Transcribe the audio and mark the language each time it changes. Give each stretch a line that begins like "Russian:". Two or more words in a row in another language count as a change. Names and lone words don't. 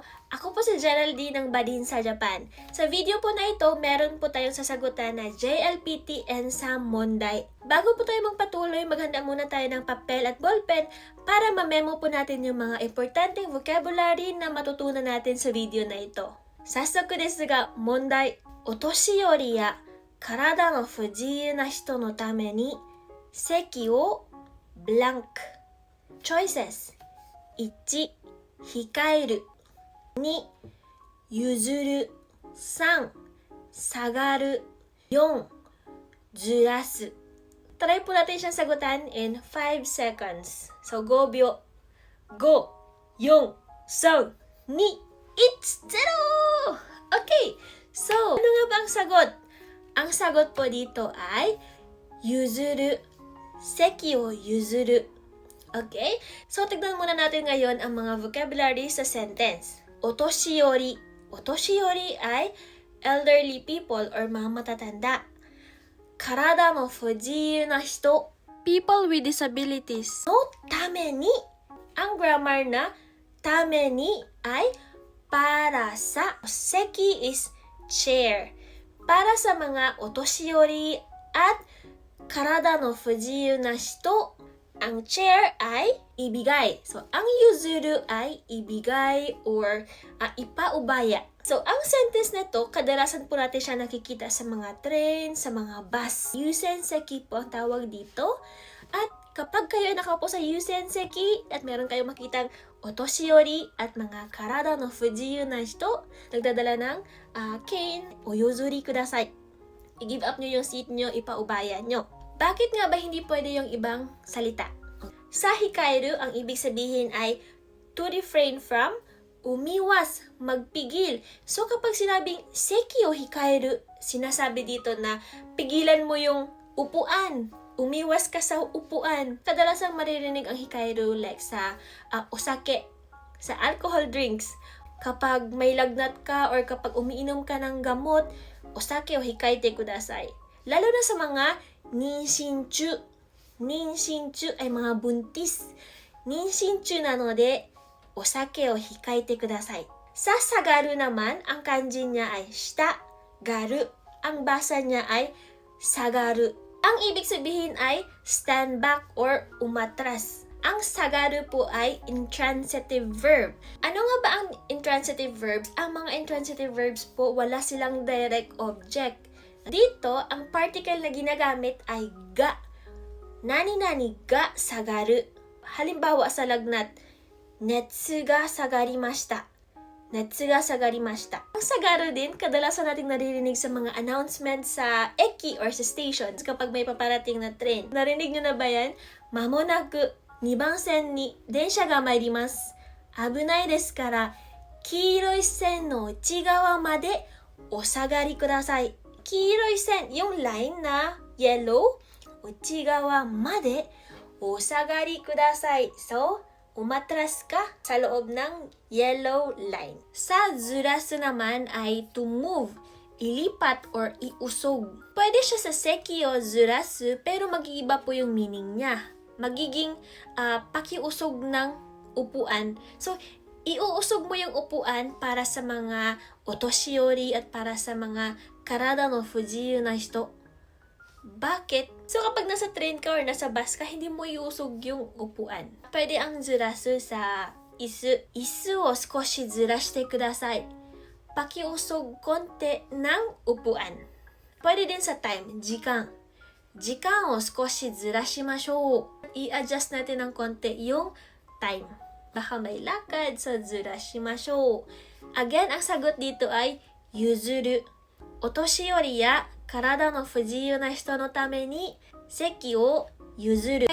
Filipino: Ako po si Geraldine ng Badin sa Japan. Sa video po na ito, meron po tayong sasagutan na JLPT sa Monday. Bago po tayo magpatuloy, maghanda muna tayo ng papel at ballpen para mamemo po natin yung mga importanteng vocabulary na matutunan natin sa video na ito.
Japanese: さっそくですが、問題. お年寄りや体の不自由な人のために席を blank.
English: Choices: 1.
Japanese: 控える 2. 譲る 3. 下がる 4.
Filipino: ずらす Try po natin siyang sagutan
English: in 5 seconds.
Japanese: So, 5秒 5, 4, 3, 2, 1, 0! Okay!
Filipino: So, ano nga ba ang sagot? Ang sagot po dito ay
Japanese: 譲る 席を 譲る.
Filipino: Okay? So, tignan muna natin ngayon ang mga vocabulary sa sentence. Otoshiyori. Otoshiyori ay
English: elderly people
Filipino: or mga matatanda.
Japanese: 体の不自由な人.
English: People with disabilities.
Japanese: のために.
Filipino: Ang grammar na
Japanese: ために
Filipino: ay para sa.
English: Seki is chair.
Filipino: Para sa mga otoshiyori at
Japanese: 体の不自由な人,
Filipino: ang chair ay ibigay. So, ang yuzuru ay ibigay or ipaubaya. So, ang sentence nito, kadalasan po natin siya nakikita sa mga train, sa mga bus. Yusenseki po ang tawag dito. At kapag kayo nakaupo sa yusenseki at meron kayong makitang otoshiyori at mga
Japanese: 体の不自由な人,
Filipino: nagdadala ng cane,
Japanese: お譲りください.
Filipino: I-
English: give up
Filipino: nyo yung seat nyo, ipaubaya nyo. Bakit nga ba hindi pwede yung ibang salita? Sa hikaeru, ang ibig sabihin ay
English: to refrain from,
Filipino: umiwas, magpigil. So kapag sinabing
Japanese: 席を控える,
Filipino: sinasabi dito na pigilan mo yung upuan. Umiwas ka sa upuan. Kadalasang maririnig ang hikaeru like sa osake, sa
English: alcohol drinks.
Filipino: Kapag may lagnat ka or kapag umiinom ka ng gamot,
Japanese: お酒を控えてください.
Filipino: Lalo na sa mga ninshinchu. Ninshinchu ay mga buntis.
Japanese: 妊娠中なので、お酒を控えてください.
Filipino: Sa sagaru naman, ang kanji niya ay
Japanese: 下、がる.
Filipino: Ang basa niya ay sagaru. Ang ibig sabihin ay
English: stand back
Filipino: or umatras. Ang sagaru po ay
English: intransitive verb.
Filipino: Ano nga ba ang
English: intransitive verbs?
Filipino: Ang mga
English: intransitive verbs
Filipino: po, wala silang direct object. Dito, ang particle na ginagamit ay ga.
Japanese: 何々が下がる.
Filipino: Halimbawa sa lagnat,
Japanese: 熱が下がりました. 熱が下がりました.
Filipino: Ang sagaru din, kadalasan nating naririnig sa mga announcements sa eki or sa stations kapag may paparating na train. Narinig nyo na ba yan?
Japanese: まもなく、2番線に電車が参ります。危ないですから、黄色い線の内側までお下がりください。黄色い線,
Filipino: yung line na yellow,
Japanese: 内側までお下がりください.
Filipino: So, umatras ka sa loob ng yellow line. Sa zurasu naman ay
English: to move,
Filipino: ilipat or iusog. Pwede siya sa
Japanese: 席をずらす
Filipino: pero mag-iiba po yung meaning niya. Magiging pakiusog ng upuan. So, iuusog mo yung upuan para sa mga otoshiyori at para sa mga
Japanese: 体の不自由な人.
Filipino: Bakit? So kapag nasa train ka or nasa bus ka, hindi mo iusog yung upuan. Pwede ang zurasu sa isu.
Japanese: 椅子を少しずらしてください.
Filipino: Pakiusog konti ng upuan. Pwede din sa time,
Japanese: 時間。時間を少しずらしましょう.
Filipino: I-adjust natin ng konti yung time. Baka may lakad, so zurashimashou. Again, ang sagot dito ay yuzuru.
Japanese: お年寄りや体の不自由な人のために席を譲る.